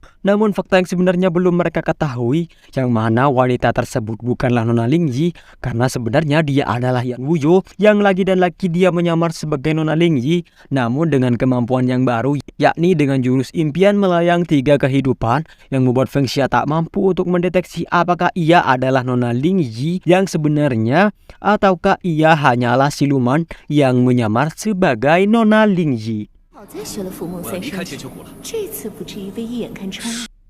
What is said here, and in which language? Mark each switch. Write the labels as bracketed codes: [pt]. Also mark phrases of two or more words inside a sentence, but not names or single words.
[id] Namun fakta yang sebenarnya belum mereka ketahui, yang mana wanita tersebut bukanlah Nona Lingyi, karena sebenarnya dia adalah Yan Wuyo yang lagi dan lagi dia menyamar sebagai Nona Lingyi, namun dengan kemampuan yang baru, yakni dengan jurus impian melayang 3 kehidupan, yang membuat Feng Xia tak mampu untuk mendeteksi apakah ia adalah Nona Lingyi yang sebenarnya ataukah ia hanyalah siluman yang menyamar sebagai Nona Lingyi. [zh] 好在学了伏梦三生诀，这次不至于被一眼看穿。